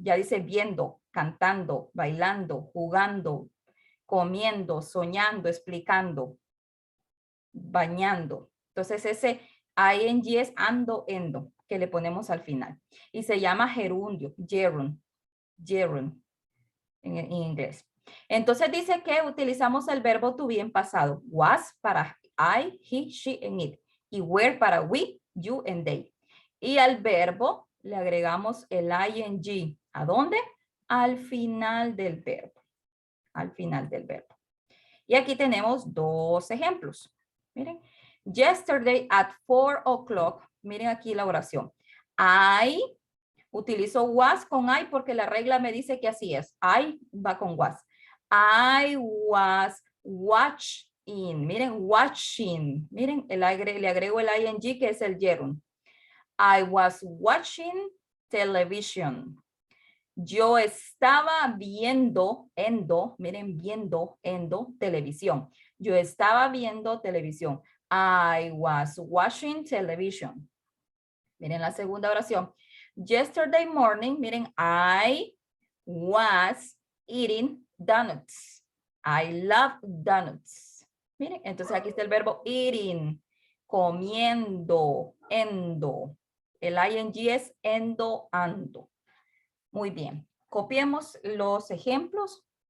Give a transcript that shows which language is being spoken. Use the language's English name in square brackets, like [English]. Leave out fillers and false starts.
[Spanish] Ya dice viendo, cantando, bailando, jugando, comiendo, soñando, explicando, bañando. Entonces ese ing es ando, endo, que le ponemos al final. Y se llama gerundio, gerund en inglés. Entonces dice que utilizamos el verbo to be en pasado. [English] Was [Spanish] para [English] I, he, she, and it. Y were [Spanish] para [English] we, you, and they. [Spanish] Y al verbo le agregamos el ing. ¿A dónde? Al final del verbo. Al final del verbo. Y aquí tenemos 2 ejemplos. Miren. [English] Yesterday at 4 o'clock. [Spanish] Miren aquí la oración. I utilizo was con I porque la regla me dice que así es. [English] I [Spanish] va con [English] was. I was watching. [Spanish] Miren, watching. Miren, le agrego el ing que es el gerund. [English] I was watching television. [Spanish] Yo estaba viendo, miren, viendo, televisión. Yo estaba viendo televisión. [English] I was watching television. [Spanish] Miren la segunda oración. [English] Yesterday morning, [Spanish] miren, [English] I was eating donuts. I love donuts. [Spanish] Miren, entonces aquí está el verbo eating, comiendo, endo. El ing es endo, ando. Muy bien. Copiemos los ejemplos.